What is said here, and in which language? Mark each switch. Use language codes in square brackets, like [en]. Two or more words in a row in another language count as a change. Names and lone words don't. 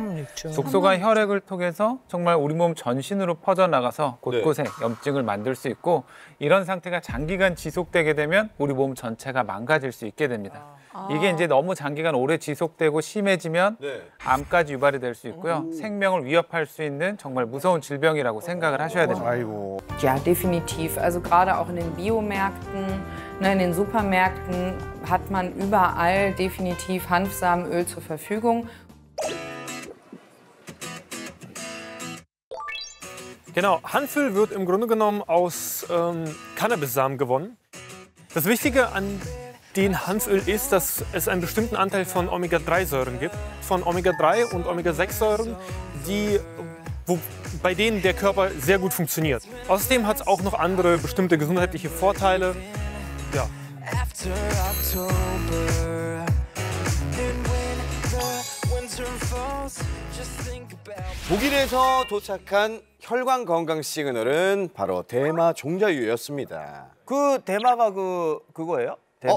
[ko] 독소가 혈액을 통해서 정말 우리 몸 전신으로 퍼져나가서 곳곳에 염증을 만들 수 있고 이런 상태가 장기간 지속되게 되면 우리 몸 전체가 망가질 수 있게 됩니다. 이게 이제 너무 장기간 오래 지속되고 심해지면 암까지 유발이 될 수 있고요. 생명을 위협할 수 있는 정말 무서운 질병이라고 생각을 하셔야 됩니다. 아이고. [de] Ja, definitiv. Also gerade auch in den Biomärkten, ne, in den Supermärkten hat man überall definitiv Hanfsamenöl zur Verfügung. Genau, Hanföl wird im Grunde genommen aus Cannabissamen gewonnen. Das Wichtige an dem Hanföl ist, dass es einen bestimmten Anteil von Omega-3-Säuren gibt. Von Omega-3 und Omega-6-Säuren, die bei denen der Körper sehr gut funktioniert. Außerdem hat es auch noch andere bestimmte gesundheitliche Vorteile. Ja. [ko] 독일에서 도착한 혈관 건강 시그널은 바로 대마 종자유였습니다. 그 대마가 그거예요? 대마.